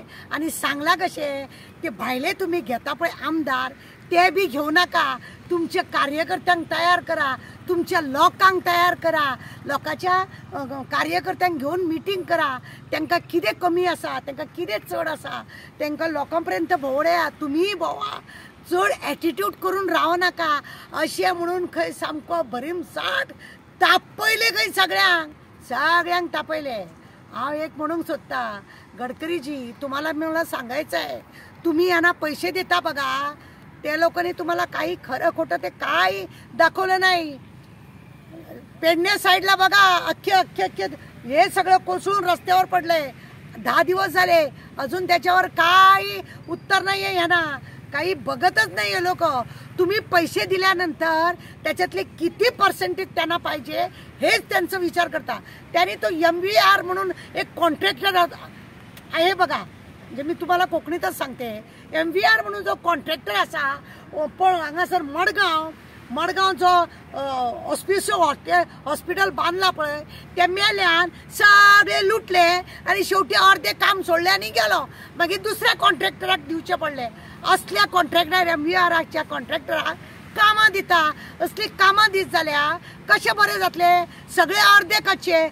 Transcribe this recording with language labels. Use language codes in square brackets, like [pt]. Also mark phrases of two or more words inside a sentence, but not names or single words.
[kok] आनी सांगलां कशें ते भायले तुमी घेता पळय आमदार ते बी घेवं नाका, तुमच्या कार्यकर्त्यांक तयार करा, तुमच्या लोकांक तयार करा, लोकांच्या कार्यकर्त्यांक घेवन मिटींग करा, तांकां कितें कमी आसा, तांकां कितें चड आसा, तांकां लोकां पर्यंत भोंवड्या, तुमीय भोंवा, चड एटिट्यूड करून राव नाका अशें म्हणून खंय सामको भरीमसाट तापयले खंय सगळ्यांक तापयले। हांव एक म्हणूंक सोदता गडकरीजी, [mr] तुम्हाला मला सांगायचं आहे, तुम्ही यांना पैसे देता बघा, त्या लोकांनी तुम्हाला काही खरं खोटं ते काही दाखवलं नाही। पेडणे साईडला बघा अख्खे हे सगळं कोसळून रस्त्यावर पडलंय, 10 दिवस झाले अजून त्याच्यावर काही उत्तर नाही आहे, यांना काही बघतच नाही आहे लोक। तुम्ही पैसे दिल्यानंतर त्याच्यातले किती पर्सेंटेज त्यांना पाहिजे हेच त्यांचा विचार करता। त्यांनी तो MVR म्हणून एक कॉन्ट्रॅक्टर आहे बघा, म्हणजे मी तुम्हाला कोकणीतच सांगते, [kok] MVR म्हणून जो कॉन्ट्रॅक्टर असा पण हांगासर मडगांव जो हॉस्पिटल बांधला पळय ते मेल्यान सगळे लुटले आणि शेवटी अर्धे काम सोडले आणि गेलो, मागीर दुसऱ्या कॉन्ट्रॅक्टराक दिवचे पडले। असल्या कॉन्ट्रॅक्टर MVRच्या कॉन्ट्रॅक्टराक कामां दिता, असली कामां दीत जाल्यार कशें बरें जातले, सगळे अर्धे कच्चे।